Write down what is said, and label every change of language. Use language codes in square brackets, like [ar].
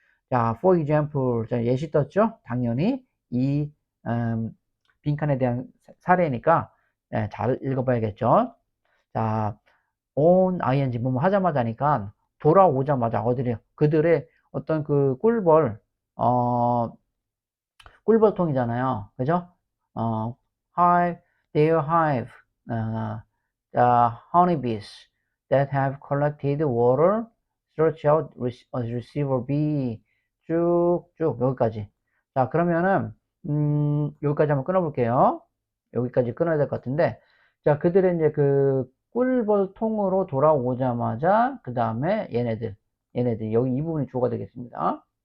[ko] 자, for example, 자, 예시 떴죠? 당연히 이 빈칸에 대한 사례니까 잘 읽어봐야겠죠? 자, on ing 뭐뭐 하자마자니까 돌아오자마자 어디래요? 그들의 어떤 어, 꿀벌통이잖아요. 그죠? [en] Hive, their hive, the honeybees that have collected water, search out a receiver bee. [ko] 쭉쭉 여기까지. 자, 그러면은, 여기까지 한번 끊어볼게요. 여기까지 끊어야 될 것 같은데, 자, 그들의 이제 꿀벌통으로 돌아오자마자, 그 다음에 여기 이 부분이 주어가 되겠습니다.